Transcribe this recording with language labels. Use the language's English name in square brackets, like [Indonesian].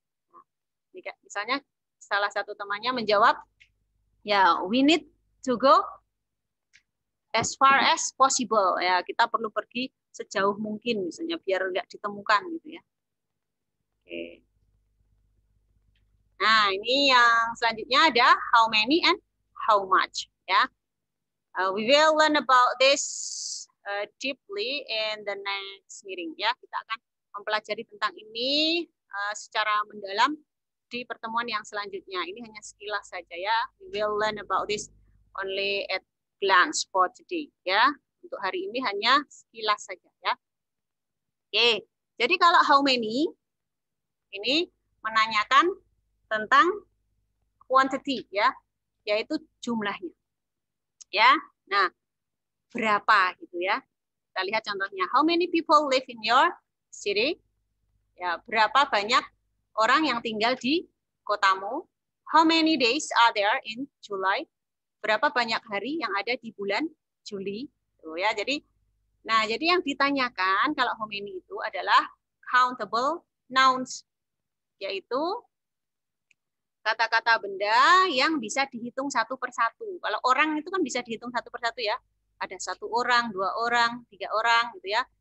[Indonesian] Nah, misalnya salah satu temannya menjawab, ya, [English] we need to go as far as possible. [Indonesian] Ya, kita perlu pergi sejauh mungkin misalnya biar nggak ditemukan gitu ya. Oke. Nah, ini yang selanjutnya ada [English] how many and how much [Indonesian] ya. [English] We will learn about this deeply in the next meeting ya. [Indonesian] Kita akan mempelajari tentang ini secara mendalam di pertemuan yang selanjutnya. Ini hanya sekilas saja ya. [English] We will learn about this only at glance for today ya. [Indonesian] Untuk hari ini hanya sekilas saja ya. Oke. Jadi kalau how many ini menanyakan tentang quantity ya, yaitu jumlahnya. Ya. Nah, berapa gitu ya. Kita lihat contohnya. [English] How many people live in your city? [Indonesian] Ya, berapa banyak orang yang tinggal di kotamu? [English] How many days are there in July? [Indonesian] Berapa banyak hari yang ada di bulan Juli? Tuh ya, jadi yang ditanyakan kalau how many itu adalah countable nouns, yaitu kata-kata benda yang bisa dihitung satu persatu. Kalau orang itu kan bisa dihitung satu persatu ya. Ada 1 orang, 2 orang, 3 orang gitu ya.